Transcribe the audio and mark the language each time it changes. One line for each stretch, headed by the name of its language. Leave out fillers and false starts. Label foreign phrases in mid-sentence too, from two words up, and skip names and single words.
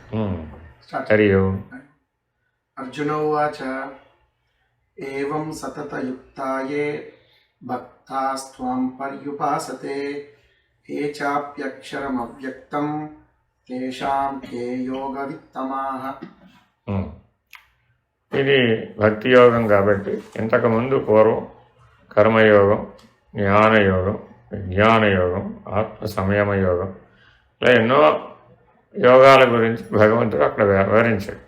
Sanskrit: हरि ओम्। अर्जुन उवाच एवं सततयुक्ताये भक्तास्त्वां पर्युपासते ये चाप्यक्षरमव्यक्तं तेषां के योगवित्तमाः।
Telugu: ఇది భక్తి యోగం కాబట్టి ఇంతకుముందు పూర్వం కర్మయోగం, జ్ఞానయోగం, విజ్ఞానయోగం, ఆత్మ సంయమ యోగం, ఇలా ఎన్నో యోగాల గురించి భగవంతుడు అక్కడ వివరించాడు.